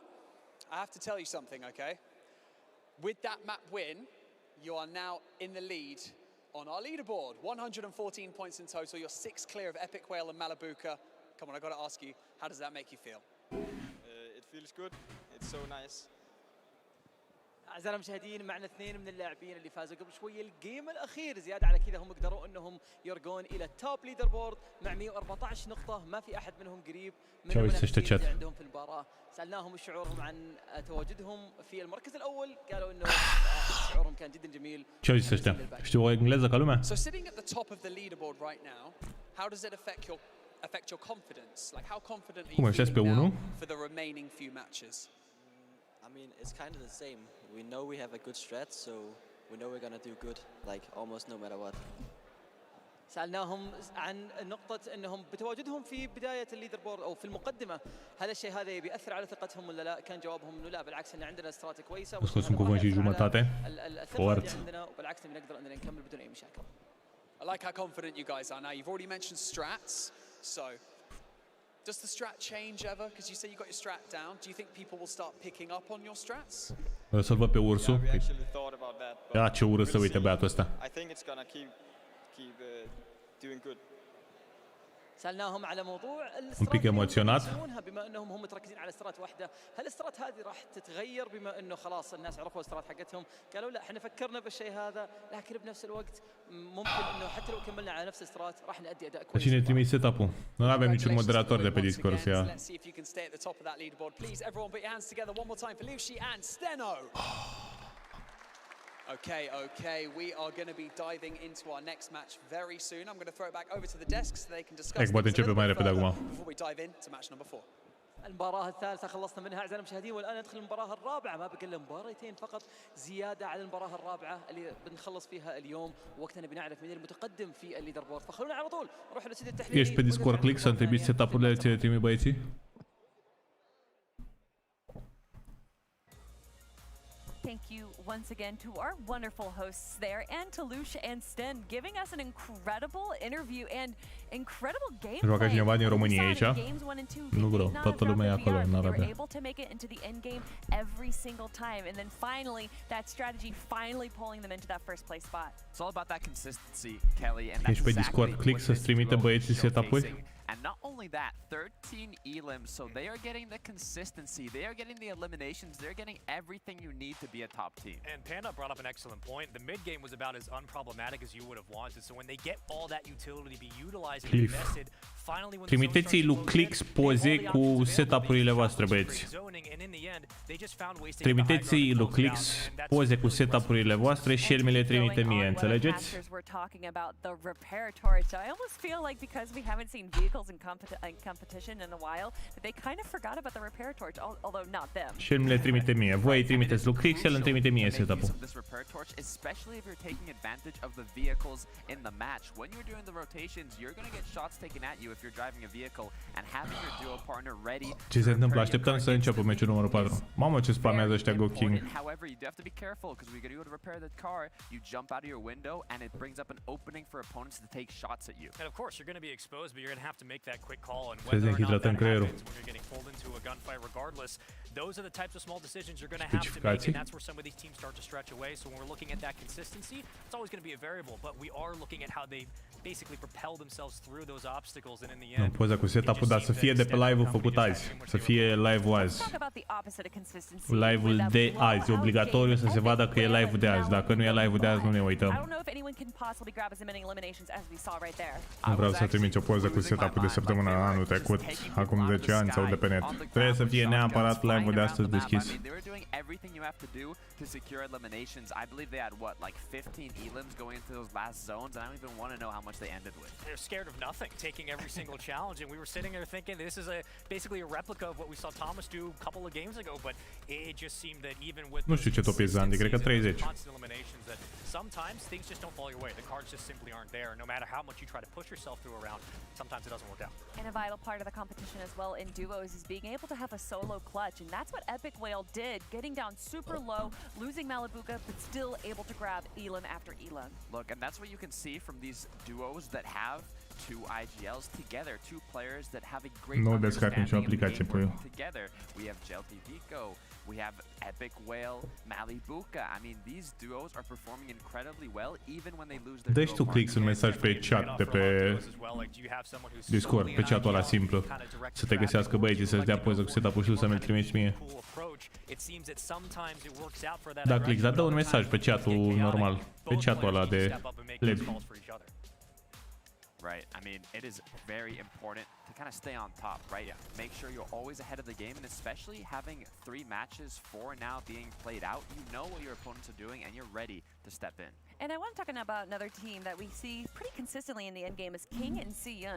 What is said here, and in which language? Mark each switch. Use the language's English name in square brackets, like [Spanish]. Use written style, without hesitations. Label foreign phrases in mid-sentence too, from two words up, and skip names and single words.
[English] I have to tell you something, okay? With that map win, you are now in the lead on our leaderboard. 114 points in total. You're 6 clear of Epic Whale and Malabuka. Come on, I got to ask you, how does that make you feel? It feels good. It's so nice. [Arabic] أعزائنا المشاهدين معنا اثنين من اللاعبين اللي فازوا قبل شوي الجيم الأخير زيادة على كذا هم قدروا أنهم يرقون إلى [English] the top leader board [Arabic] مع 114 نقطة ما في أحد منهم قريب من المنافسين اللي عندهم في المباراة. سألناهم شعورهم عن تواجدهم في المركز الأول قالوا إنه شعورهم كان جدا جميل. [Romanian] Știu o engleză ca lumea? [English] So sitting at the top of the leaderboard right now, how does it affect your confidence? Like how confident are you feeling now for the remaining few matches? I mean, it's kind of the same. We know we have a good strat, so we know we're gonna do good, like almost no matter what. [Arabic] سألناهم عن نقطة أنهم بتواجدهم في بداية [English] the leader board [Arabic] أو في المقدمة هذا الشيء هذا بيأثر على ثقتهم ولا لا؟ كان جوابهم إنه لا بالعكس إن عندنا استراتيجية كويسة الثقة اللي عندنا وبالعكس بنقدر أننا نكمل بدون أي مشاكل. [English] I like how confident you guys are now. You've already mentioned strats, so does the strat change ever? Because you say you got your strat down. Do you think people will start picking up on your strats? [Romanian] O să-l văd pe ursul. [English] We actually thought about that. [Romanian] Ia ce urât să uite băiatul ăsta. [English] I think it's gonna keep doing good. [Arabic] سألناهم على موضوع [Romanian] Un pic emoționat. [Arabic] بما انهم هم متركزين على استرات واحده، هل الاسترات هذه راح تتغير بما انه خلاص الناس عرفوا الاسترات حقتهم؟ قالوا لا احنا فكرنا بالشيء هذا لكن بنفس الوقت ممكن انه حتى لو كملنا على نفس الاسترات راح نأدي اداء كويس. [Romanian] Cine trimite setup-ul? Nu avem niciun moderator de pe Discord să ia. [English] Let's see if you can stay at the top of that leaderboard. Please everyone put your hands together one more time for Liu Shi and Steno. Okay, we are going to be diving into our next match very soon. I'm going to throw it back over to the desk so they can discuss things a little bit further before we dive into match number 4. [Arabic] المباراة الثالثة خلصنا منها أعزائنا المشاهدين والآن ندخل المباراة الرابعة ما بقى إلا مباراتين فقط زيادة على المباراة الرابعة اللي بنخلص فيها اليوم وقتنا بنعرف مين المتقدم في [English] the leader board [Arabic] فخلونا على طول نروح للاستديو التحليلي. [Romanian] Ești pe Discord, click să întrebi setup-urile ce le trimit băieții? [English] Thank you once again to our wonderful hosts there and to Lush and Sten giving us an incredible interview and incredible gameplay. [Romanian] Joacă cineva din România aici? Nu vreau, toată lumea e acolo în Arabia. [English] Able to make it into the end game every single time and then finally that strategy finally pulling them into that first place spot. It's all about that consistency, Kelly, and that's [Romanian] Ești pe Discord, click să-ți trimite băieții setup-uri? [English] And not only that, 13 elims, so they are getting the consistency, they are getting the eliminations, they're getting everything you need to be a top team. And Panda brought up an excellent point. The mid game was about as unproblematic as you would have wanted. So when they get all that utility to be utilized and invested, finally when [Romanian] Trimiteți-i lui Clix poze cu setup-urile voastre, băieți. Trimiteți-i lui Clix poze cu setup-urile voastre și el mi le trimite mie, înțelegeți? [English] In competition in a while, that they kind of forgot about the repair torch, although not them. [Romanian] Și el mi le trimite mie. Voi îi trimiteți lui Clix, el îmi trimite mie setup-ul. [English] This repair torch, especially if you're taking advantage of the vehicles in the match. When you're doing the rotations, you're going to get shots taken at you if you're driving a vehicle and having your duo partner ready. [Romanian] Ce se întâmplă? Așteptăm să înceapă meciul numărul 4. Mamă, ce spamează ăștia Go King. [English] However, you do have to be careful because when you go to repair the car, you jump out of your window and it brings up an opening for opponents to take shots at you. And of course, you're going to be exposed, but you're going to have to make that quick call and whether or not that happens when you're getting pulled into a gunfight regardless, those are the types of small decisions you're going to have to make, and that's where some of these teams start to stretch away. So when we're looking at that consistency, it's always going to be a variable, but we are looking at how they basically propel themselves through those obstacles, and in the end, [Romanian] poza cu setup-ul, dar să fie de pe live-ul făcut azi, să fie live-ul azi. Live-ul de azi, obligatoriu să se vadă că e live-ul de azi, dacă nu e live-ul de azi nu ne uităm. [English] can possibly grab as many eliminations as we saw right there. [Romanian] Nu vreau să trimiți o poză cu setup-ul de săptămâna anul trecut, acum 10 ani sau de pe net. Trebuie să fie neapărat live-ul de astăzi deschis. [English] They were doing everything you have to do to secure eliminations. I believe they had what, like 15 elims going into those last zones, and I don't even want to know how much they ended with. They're scared of nothing, taking every single challenge, and we were sitting there thinking this is basically a replica of what we saw Thomas do a couple of games ago, but it just seemed that even with [Romanian] Nu știu ce top e Zandy, cred că 30. [English] constant eliminations, that sometimes things just don't fall your way. The cards just simply aren't there. No matter how much you try to push yourself through a round, sometimes it doesn't work out. And a vital part of the competition as well in duos is being able to have a solo clutch, and that's what Epic Whale did, getting down super low, losing Malibuca, but still able to grab elim after elim. Look, and that's what you can see from these duos that have two IGLs together, two players that have a great understanding of game together. We have Jelty Vico, we have Epic Whale, Malibuca. I mean, these duos are performing incredibly well, even when they lose their [Romanian] Dă-și tu click un mesaj pe chat de pe Discord, pe chatul ăla simplu, să te găsească băieții, să-ți dea poză cu setup-ul și să mi-l trimiți mie. Da, click, dar dă un mesaj pe chatul normal, pe chatul ăla de led. [English] Right, I mean, it is very important to kind of stay on top, right? Yeah. Make sure you're always ahead of the game, and especially having 3 matches, 4 now being played out, you know what your opponents are doing, and you're ready to step in. And I want to talk about another team that we see pretty consistently in the end game is King and Si-Yun.